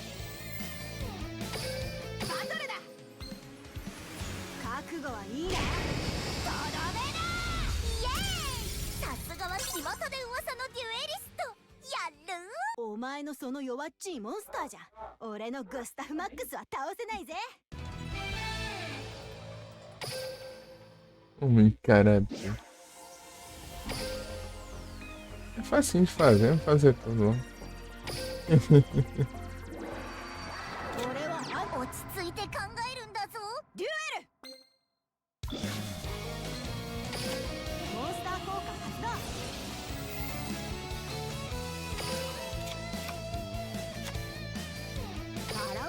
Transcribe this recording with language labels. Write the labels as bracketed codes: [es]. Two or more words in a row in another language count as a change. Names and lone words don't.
[ja] バトルだ。覚悟はいいな。とどめだ。イエーイ。さすがは巷で噂のデュエリスト。やる。お前のその弱っちいモンスターじゃ俺のグスタフマックスは倒せないぜ。 [pt] Muito caralho. É facinho de fazer, vamos fazer tudo lá. [ja] 俺は落ち着いて考えるんだぞ。デュエル。モンスター効果発動。現れろ。